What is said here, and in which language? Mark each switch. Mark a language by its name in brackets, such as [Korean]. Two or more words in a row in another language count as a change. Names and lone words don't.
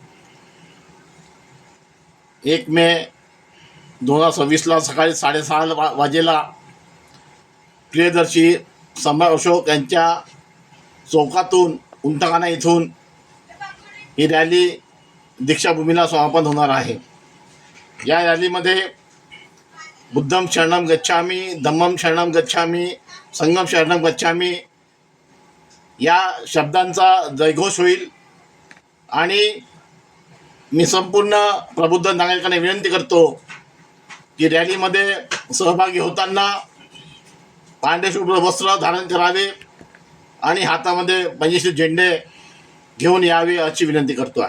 [Marathi] 1 मे 2026ला सकाळी 6:30 वाजेला प्रियदर्शी सम्राट अशोक यांच्या चौकातून उंटखाना इथून ही रॅली दीक्षाभूमीला समापन होणार आहे. या रॅलीमध्ये [Pali] बुद्धम शरणम गच्छामी, धम्मम शरणम गच्छामी, संघम शरणम गच्छामी [Marathi] या शब्दांचा जयघोष होईल. आणि मी संपूर्ण प्रबुद्ध नागरिकांना विनंती करतो की रॅलीमध्ये सहभागी होताना पांढरे शुभ्र वस्त्र धारण करावे आणि हातामध्ये पंचशील झेंडे घेऊन यावे अशी विनंती करतो आहे.